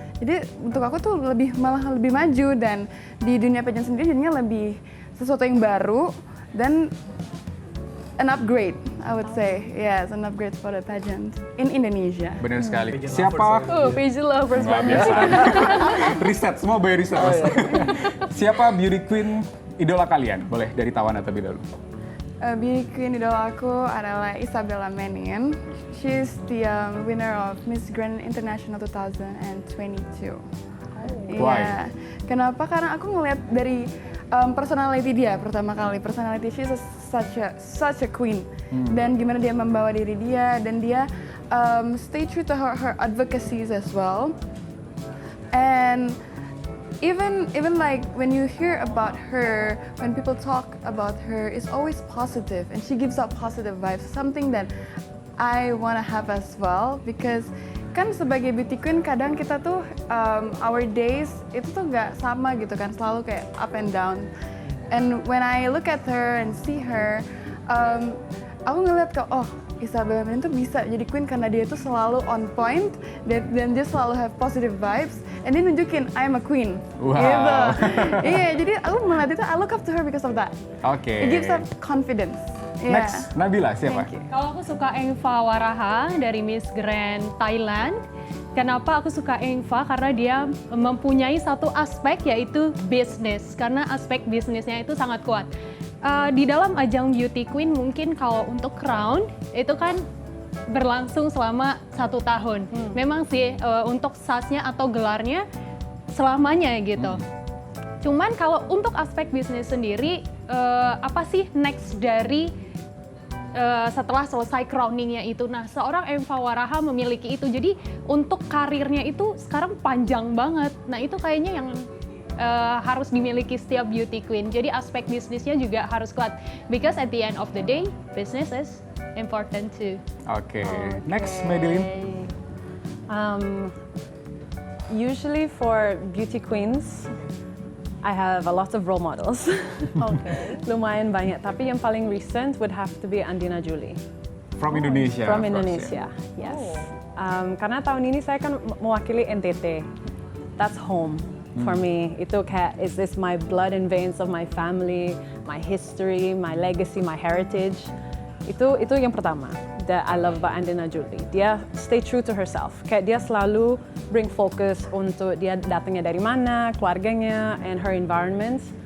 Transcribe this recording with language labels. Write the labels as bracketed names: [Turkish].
[Indonesian] Jadi untuk aku tuh malah lebih maju, dan di dunia pageant sendiri jadinya lebih sesuatu yang baru dan [English] an upgrade, I would say. Yes, an upgrade for the pageant in Indonesia. [Indonesian] Benar sekali. [English] Pageant [Indonesian] Siapa? [English] Pageant lovers [Indonesian] Luar banget. biasa. Riset, semua bayar riset. Mas. Siapa beauty queen idola kalian? Boleh dari Tawana terlebih dahulu. Beauty queen idola aku adalah Isabella Menin. [English] She's the winner of Miss Grand International 2022. Why? [Indonesian] Iya. Kenapa? Karena aku ngeliat dari personality dia pertama kali. [English] Personality she's such a queen. [Indonesian] Dan gimana dia membawa diri dia, dan dia [English] stay true to her advocacies as well. And even like when you hear about her, when people talk about her, it's always positive, and she gives out positive vibes. Something that I wanna have as well, because kan sebagai beauty queen [Indonesian] kadang kita tuh [English] our days [Indonesian] itu tuh nggak sama gitu kan, selalu kayak [English] up and down. And when I look at her and see her, [Indonesian] aku ngeliat ke Isabella Menin tuh bisa jadi queen karena dia tuh selalu on point, dan dia selalu [English] have positive vibes, [Indonesian] and dia nunjukin [English] I'm a queen. Wow. [Indonesian] Gitu. Iya, jadi aku melihat itu, [English] I look up to her because of that. [Indonesian] Oke. [English] It gives her confidence. [Indonesian] Next, Nabila siapa? [English] Thank you. [Indonesian] Kalau aku suka Engva Waraha dari Miss Grand Thailand. Kenapa aku suka Engva? Karena dia mempunyai satu aspek, yaitu bisnis. Karena aspek bisnisnya itu sangat kuat. Di dalam ajang Beauty Queen mungkin kalau untuk crown itu kan berlangsung selama 1 tahun. Memang sih untuk sasnya atau gelarnya selamanya gitu. Cuman kalau untuk aspek bisnis sendiri, apa sih next dari setelah selesai crowningnya itu? Nah, seorang Engva Waraha memiliki itu. Jadi untuk karirnya itu sekarang panjang banget. Nah, itu kayaknya yang harus dimiliki setiap beauty queen. Jadi aspek bisnisnya juga harus kuat. [English] Because at the end of the day, business is important too. [Indonesian] Oke. Next, Madeline. [English] Usually for beauty queens, I have a lot of role models. [Indonesian] Lumayan banyak, tapi yang paling recent [English] would have to be [Indonesian] Andina Julie. [English] From Indonesia. From of course, Indonesia, yes. [Indonesian] Karena tahun ini saya kan mewakili NTT. [English] That's home for me. [Indonesian] Itu kayak, [English] is this my blood and veins of my family, my history, my legacy, my heritage. [Indonesian] Itu yang pertama [English] that I love about Andina Julie. Dia stay true to herself. [Indonesian] Kayak dia selalu bring focus untuk dia datangnya dari mana, keluarganya, [English] and her environment.